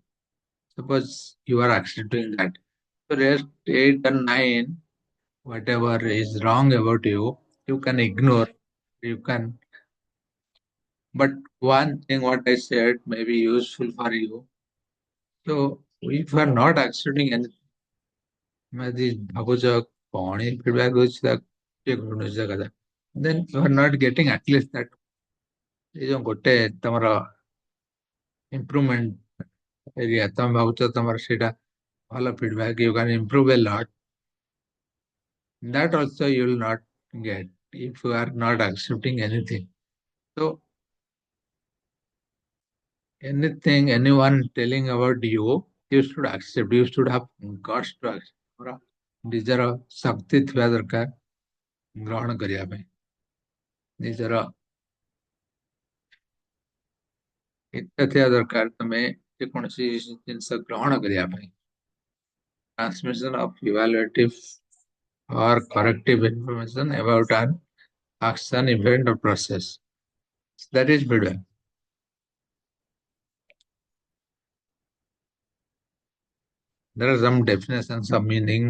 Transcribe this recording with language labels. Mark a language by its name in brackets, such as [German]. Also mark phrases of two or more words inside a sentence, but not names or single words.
[English] Suppose you are accepting that. So rest 8 and 9, whatever is wrong about you, you can ignore. You can, but one thing what I said may be useful for you. So if you are not accepting anything, maybe [Odia] ଭାବୁଛ କଣ ହିଁ feedback ହଉଛି ତା କିଏ ଶୁଣୁଛି ତା କଥା, [English] then you are not getting at least that [Odia] ଏ ଯୋଉ ଗୋଟେ ତମର improvement area ତମେ ଭାବୁଛ ତମର ସେଇଟା ଭଲ feedback, [English] you can improve a lot. That also you will not get if you are not accepting anything. So anything anyone telling about you, you should accept. You should have guts to accept. [Odia] ନିଜର ଶକ୍ତି ଥିବା ଦରକାର ଗ୍ରହଣ କରିବା ପାଇଁ, ନିଜର ଇଚ୍ଛା ଥିବା ଦରକାର ତମେ ଯେକୌଣସି ଜିନିଷ ଗ୍ରହଣ କରିବା ପାଇଁ. [English] Transmission of evaluative or corrective information about an action, event or process. That is feedback. There are some definitions of meaning.